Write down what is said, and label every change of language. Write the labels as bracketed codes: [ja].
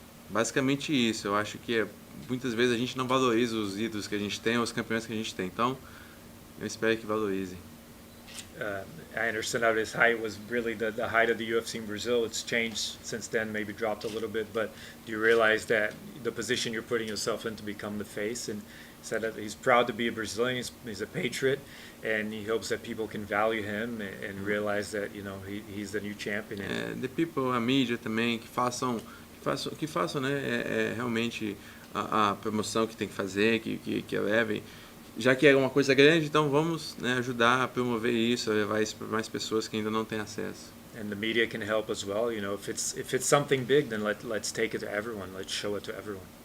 [pt] Basicamente isso, eu acho que muitas vezes a gente não valoriza os ídolos que a gente tem, os campeões que a gente tem, então eu espero que valorizem. [en] Anderson, at his height, was really the height of the UFC in Brazil. It's changed since then, maybe dropped a little bit, but do you realize that the position you're putting yourself in to become the face? And said that he's proud to be a Brazilian, he's a patriot, and he hopes that people can value him and realize that, he's the new champion. The people, [pt] a mídia também, que façam, né, realmente a promoção que tem que fazer, que elevem. Já que é uma coisa grande, então vamos, né, ajudar a promover isso, a levar isso para mais pessoas que ainda não têm acesso. [en] And the media can help as well. If it's something big, then let's take it to everyone. Let's show it to everyone.